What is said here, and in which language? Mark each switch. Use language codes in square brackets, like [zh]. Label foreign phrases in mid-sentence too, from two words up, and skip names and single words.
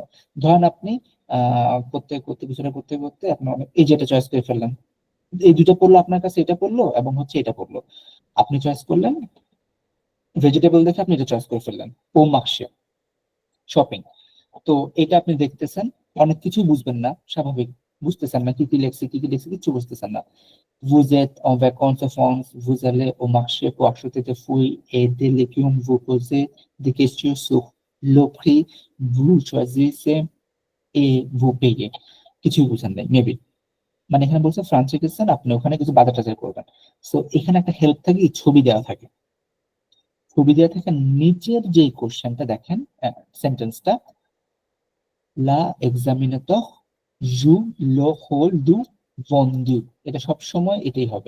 [bn] ধরেন আপনি করতে করতে কিছুটা করতে করতে আপনি এই যে এটা চয়েস করে ফেললেন, এই দুটো পড়লো আপনার কাছে, এটা পড়লো এবং হচ্ছে এটা পড়লো, আপনি চয়েস করলেন ভেজিটেবল দেখে, আপনি এটা চয়েস করে ফেললেন, [fr] au marché [bn] শপিং। তো এটা আপনি দেখতেছেন, অনেক কিছু বুঝবেন না, স্বাভাবিক, বুঝতেছেন না কি কি লেখছে কি কি লেখছে, কিছু বুঝতেছেন না। [fr] Vous êtes en vacances en France, vous allez au marché pour acheter des fruits et des légumes, vous posez des questions sur le prix, vous choisissez et vous payez। [bn] কিছুই বুঝেন নাই মেবি, মানে এখানে বলছে ফ্রান্সে গেছেন, আপনি ওখানে কিছু বাজার টাজার করবেন। সো এখানে একটা হেল্প থাকে, ছবি দেওয়া থাকে, ছবি দেওয়া থাকে। নিচের যে কোশ্চেনটা দেখেন, সেন্টেন্সটা, [fr] l'examinateur joue le rôle du vendeur, [bn] এটা সব সময় এটাই হবে।